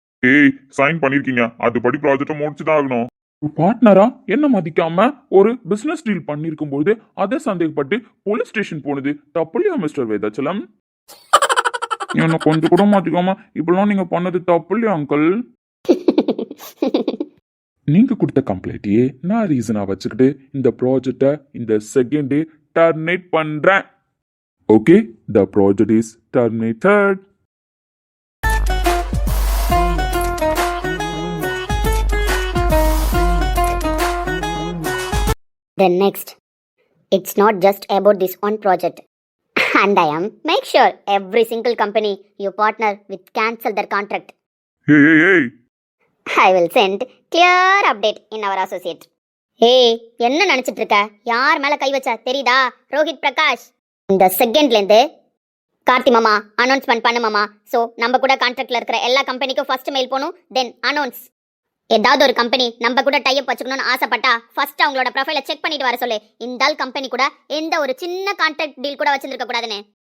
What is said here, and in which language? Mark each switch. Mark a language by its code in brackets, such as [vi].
[ta] ஏய் சைன் பண்ணிருக்கீங்க, அதுபடி ப்ராஜெக்ட்டை முடிச்சுதான் ஆகணும். பார்ட்னரா என்ன மதிக்காம ஒரு பிசினஸ் டீல் பண்ணிருக்கும் போது அதை சந்தேகப்பட்டு போலீஸ் ஸ்டேஷன் போனது தப்பு இல்லையா மிஸ்டர் வேதாச்சலம்? என்ன கொஞ்சம் கூட மாத்திக்காம இப்பெல்லாம் நீங்க பண்ணது தப்பு இல்லையா அங்கிள்? நீங்க கொடுத்த கம்ப்ளைண்ட்டையே நான் ரீசனா வச்சுக்கிட்டு இந்த ப்ராஜெக்டை இந்த செகண்டே டர்மினேட் பண்றேன். [en] Okay, the project is terminated. Then next, it's not just about this one project. And I am make sure every single company you partner with cancel their contract. Hey. I will send clear update in our associate. [ta] ஏய் என்ன நினைச்சிட்டு இருக்க? யார் மேல கை வச்சா தெரியுதா? ரோஹித் பிரகாஷ். இந்த செகண்ட்ல இருந்து கார்த்தி மாமா அனௌன்ஸ்மெண்ட் பண்ணு மாமா. சோ நம்ம கூட கான்ட்ராக்ட்ல இருக்கிற எல்லா கம்பெனிக்கும் ஃபர்ஸ்ட் மெயில் போணும், தென் அனௌன்ஸ். ஏதாவது ஒரு கம்பெனி நம்ம கூட டை அப் வச்சுக்கணும்னு ஆசைப்பட்டா ஃபர்ஸ்ட் அவங்களோட ப்ரொஃபைலை செக் பண்ணிட்டு வர சொல்லு. இந்த கம்பெனி கூட எந்த ஒரு சின்ன கான்ட்ராக்ட் டீல் கூட வச்சிருக்க கூடாதுன்னு.